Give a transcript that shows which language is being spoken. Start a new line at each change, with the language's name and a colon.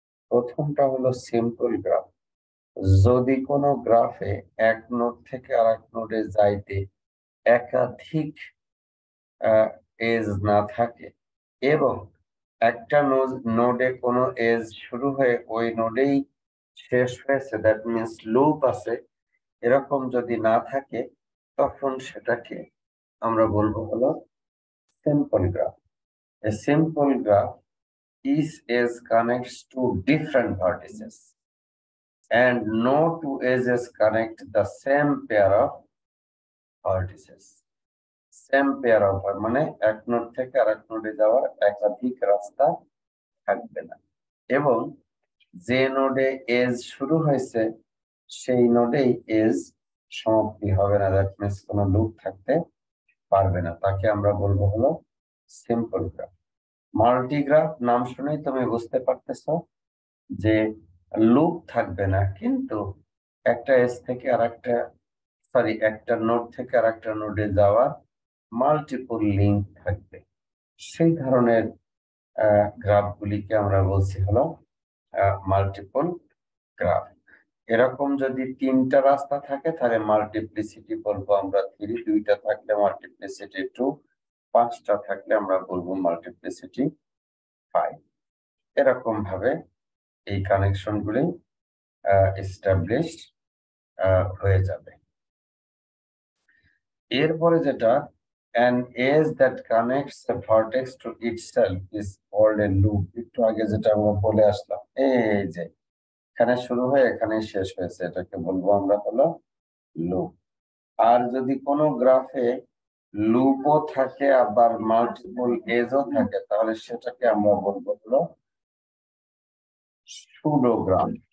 Bangla: প্রথমটা হলো simple graph. যদি কোনো গ্রাফে এক নোড থেকে আরেক নোডে যাইতে একাধিক এজ না থাকে এবং একটা নোডে কোনো এজ শুরু হয়ে ওই নোডেই শেষ হয়েছে, দ্যাট মিনস লুপ আছে, এরকম যদি না থাকে তখন সেটাকে আমরা বলবো হলো simple graph.
English: A simple graph, each edge connects to different vertices and no two edges connect the same pair of vertices. Same pair of
Bangla: মানে এক নোড থেকে আরেক নোডে যাওয়ার একাধিক রাস্তা থাকবে না, এবং যে নোডে এজ শুরু হয়েছে সেই নোডেই এজ সমাপ্তি হবে না, দ্যাট মিনস কোনো লুপ থাকতে পারবে না, তাকে আমরা বলবো হলো সিম্পল গ্রাফ। মাল্টিগ্রাফ নাম শুনেই তুমি বুঝতে পারতেছো যে লুপ থাকবে না, কিন্তু একটা এজ থেকে আরেকটা একটা নোড থেকে আরেকটা নোডে যাওয়ার মাল্টিপল লিংক থাকবে। সেই ধরনের গ্রাফগুলিকে আমরা বলছি হলো মাল্টিপল গ্রাফ। এরকম যদি তিনটা রাস্তা থাকে তাহলে মাল্টিপ্লিসিটি বলবো আমরা 3, দুইটা থাকলে মাল্টিপ্লিসিটি 2, পাঁচটা থাকলে আমরা বলবো মাল্টিপ্লিসিটি 5। এরকম ভাবে এই কানেকশন গুলি এস্টাবলিশ হয়ে যাবে। এরপরে যেটা,
English: an edge that connects a vertex to itself is called a loop।
Bangla: একটু আগে যেটা আমরা বলে আসলাম, এই যে এখানে শুরু হয়ে এখানে শেষ হয়েছে, এটাকে বলবো আমরা হলো লুপ। আর যদি কোনো গ্রাফে লুপও থাকে আবার মাল্টিপল এজও থাকে, তাহলে সেটাকে আমরা বলবো হলো সুডোগ্রাফ।